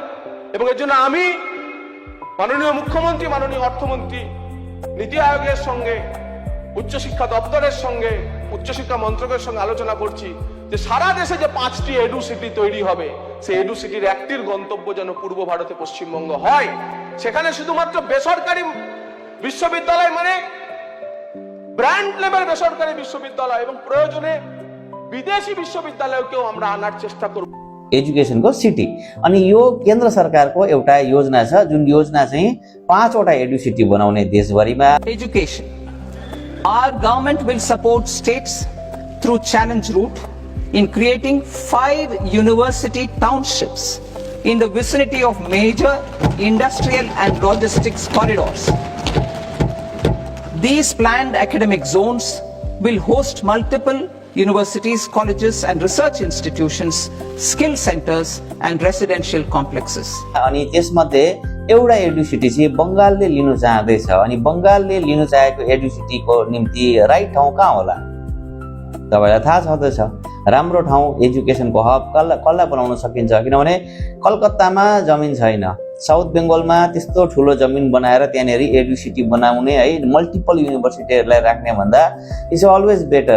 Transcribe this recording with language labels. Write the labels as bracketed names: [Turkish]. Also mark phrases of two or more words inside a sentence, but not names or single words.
[Bangla] এবং এর জন্য আমি মাননীয় মুখ্যমন্ত্রী, মাননীয় অর্থমন্ত্রী, নীতি আয়োগের সঙ্গে, উচ্চশিক্ষা দপ্তরের সঙ্গে, উচ্চশিক্ষা মন্ত্রকের সঙ্গে আলোচনা করছি যে সারা দেশে যে 5টি [English] edu city [Bangla] তৈরি হবে, সেই [English] edu cityর [Bangla] একটির গন্তব্য যেন পূর্ব ভারতে পশ্চিমবঙ্গ হয়। সেখানে শুধুমাত্র বেসরকারি বিশ্ববিদ্যালয় মানে [English] brand level [Bangla] বেসরকারি বিশ্ববিদ্যালয় এবং প্রয়োজনে বিদেশি বিশ্ববিদ্যালয়কেও আমরা আনার চেষ্টা করব। [English] educationको city। [Nepali] अनि यो केन्द्र सरकारको एउटा योजना छ, जुन योजना चाहिँ 5वटा एडुसिटी बनाउने देशभरिमा। [English] Education. Our government will support states through challenge route in creating 5 university townships in the vicinity of major industrial and logistics corridors. These planned academic zones will host multiple universities, colleges and research institutions, skill centers and residential complexes. [Nepali] अनि त्यसमध्ये एउटा एडुसिटी चाहिँ बङ्गालले लिनु चाहँदैछ। अनि बङ्गालले लिनु चाहेको एडुसिटीको निम्ति राइट ठाउँ कहाँ होला? तपाईँलाई थाहा छँदैछ, राम्रो ठाउँ एजुकेसनको हब कसलाई बनाउन सकिन्छ? किनभने कलकत्तामा जमिन छैन, साउथ बेङ्गलमा त्यस्तो ठुलो जमिन बनाएर त्यहाँनिर एडुसिटी बनाउने है, [English] multiple universityहरूलाई [Nepali] राख्ने भन्दा [English] it's always better.